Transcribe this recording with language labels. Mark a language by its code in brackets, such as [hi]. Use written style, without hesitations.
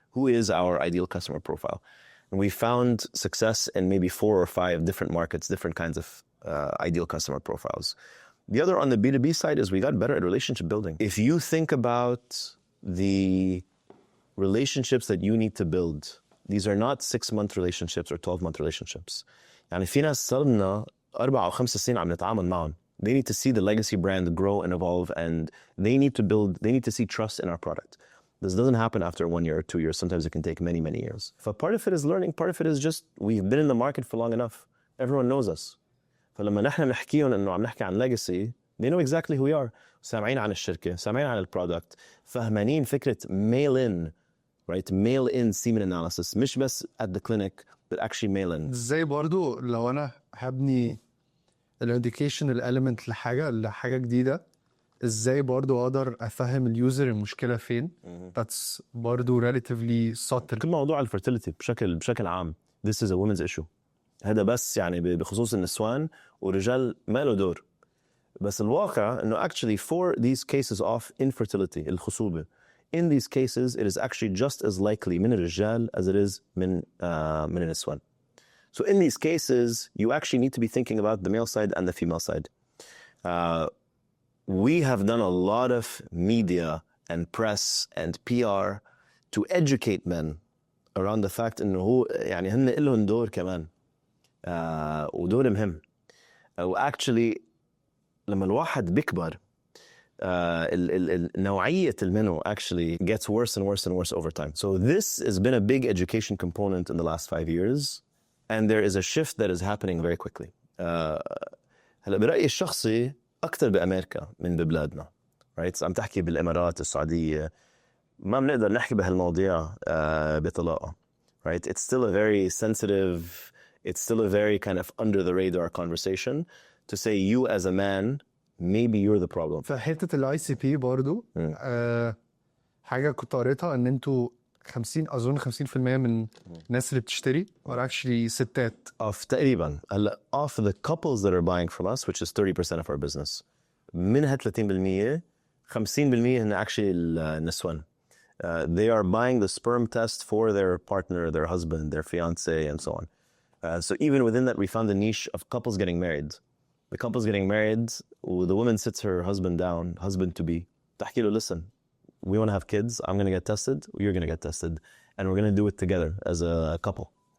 [en] Who is our ideal customer profile? And we found success in maybe 4 or 5 different markets, different kinds of ideal customer profiles. The other on the B2B side is we got better at relationship building. If you think about the relationships that you need to build, these are not 6-month relationships or 12-month relationships. [ar] يعني في ناس صرنا 4 أو 5 سنين عم نتعامل معهم. [en] They need to see the legacy brand grow and evolve, and they need to see trust in our product. This doesn't happen after 1 year or 2 years. Sometimes it can take many years. So part of it is learning, part of it is just we've been in the market for long enough. Everyone knows us. [ar] فلما نحن نحكيهم إنه عم نحكي عن legacy, [en] they know exactly who we are. [ar] سامعين عن الشركة, سامعين عن البرودكت, فهمانين فكرة [en] mail in, right? Mail in semen analysis, [ar] مش بس [en] at the clinic, but actually mail in. [ar] ازاي برضو لو انا هبني الeducational element لحاجة جديدة, ازاي برضو اقدر افهم اليوزر المشكلة فين؟ [en] That's [ar] برضو [en] relatively subtle. [ar] كل موضوع الفرتيليتي بشكل عام, [en] this is a women's issue. [ar] هذا بس يعني بخصوص النسوان والرجال ما له دور. بس الواقع انه [en] actually for these cases of infertility, [ar] الخصوبة, [en] in these cases it is actually just as likely [ar] من الرجال [en] as it is [ar] من النسوان. [en] So in these cases, you actually need to be thinking about the male side and the female side. We have done a lot of media and press and PR to educate men around the fact [ar] إنه هو يعني هن إلهم دور كمان ودور مهم. [en] Actually [ar] لما الواحد بيكبر نوعية المنو [en] actually gets worse and worse over time. So this has been a big education component in the last 5 years. And there is a shift that is happening very quickly. [ar] هلا برأيي الشخصي أكتر بأمريكا من ببلادنا. [en] Right? [ar] عم تحكي بالإمارات السعودية ما بنقدر نحكي بهالمواضيع بطلاقة. [en] Right? It's still a very sensitive, it's still a very kind of under the radar conversation to say you as a man, maybe you're the problem. [ar] فحتة ال ICP برضو حاجة كنت قريتها ان انتوا 50% من الناس اللي بتشتري [en] are actually [ar] ستات. تقريبا هلا [en] of the couples that are buying from us, which is 30% of our business, [ar] منها [en] 30% 50% [ar] هن [en] actually [ar] النسوان. [en] They are buying the sperm test for their partner, their husband, their fiance, and so on. So even within that, we found a niche of couples getting married. The couple's getting married, the woman sits her husband down, husband to be, [ar] تحكي له, [en] listen, we want to have kids, I'm going to get tested, you're going to get tested, and we're going to do it together as a couple.